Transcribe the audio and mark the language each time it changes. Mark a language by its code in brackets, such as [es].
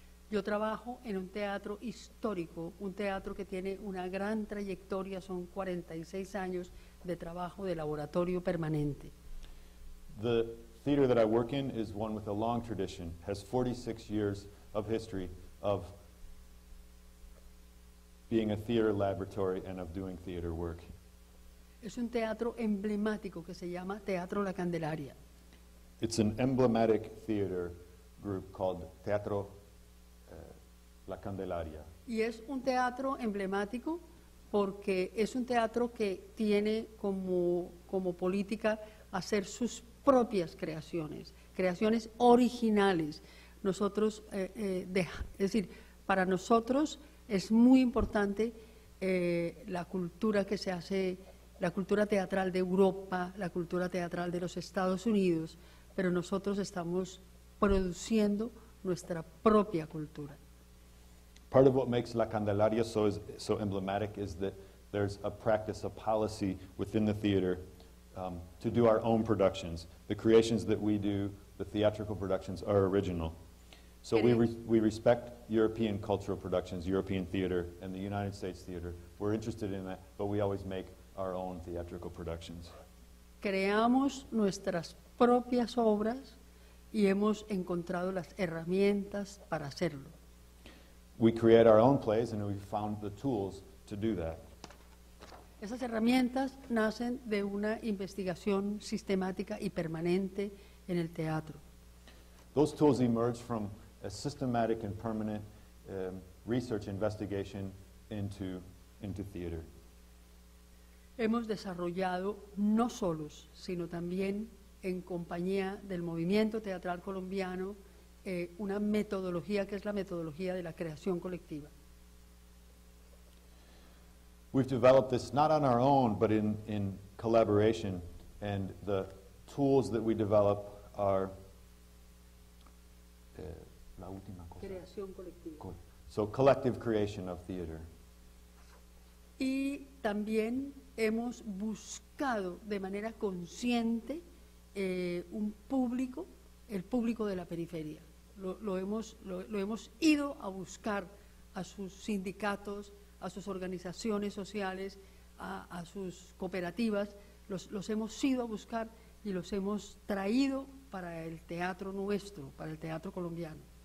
[es] Yo trabajo en un teatro histórico, un teatro que tiene una gran trayectoria, son 46 años de trabajo de laboratorio permanente. [en] The theater that I work in is one with a long tradition, has 46 years of history of being a theater laboratory and of doing theater work. [es] Es un teatro emblemático que se llama Teatro La Candelaria. [en] It's an emblematic theater group called Teatro La Candelaria. [es] Y es un teatro emblemático porque es un teatro que tiene como política hacer sus propias creaciones, creaciones originales. Nosotros, es decir, para nosotros es muy importante la cultura que se hace, la cultura teatral de Europa, la cultura teatral de los Estados Unidos, pero nosotros estamos produciendo nuestra propia cultura. [en] Part of what makes La Candelaria so emblematic is that there's a practice, a policy within the theater to do our own productions. The creations that we do, the theatrical productions, are original. So we respect European cultural productions, European theater, and the United States theater. We're interested in that, but we always make our own theatrical productions. [es] Creamos nuestras propias obras y hemos encontrado las herramientas para hacerlo. [en] We create our own plays, and we found the tools to do that. [es] Esas herramientas nacen de una investigación sistemática y permanente en el teatro. [en] Those tools emerge from a systematic and permanent research investigation into theater. [es] Hemos desarrollado, no solos, sino también en compañía del movimiento teatral colombiano, una metodología que es la metodología de la creación colectiva. [en] We've developed this not on our own, but in collaboration, and the tools that we develop are [es] la última cosa. Creación colectiva. [en] So collective creation of theater. [es] Y también hemos buscado de manera consciente un público, el público de la periferia. Lo hemos ido a buscar a sus sindicatos, a sus organizaciones sociales, a sus cooperativas, los hemos ido a buscar y los hemos traído para el teatro nuestro, para el teatro colombiano.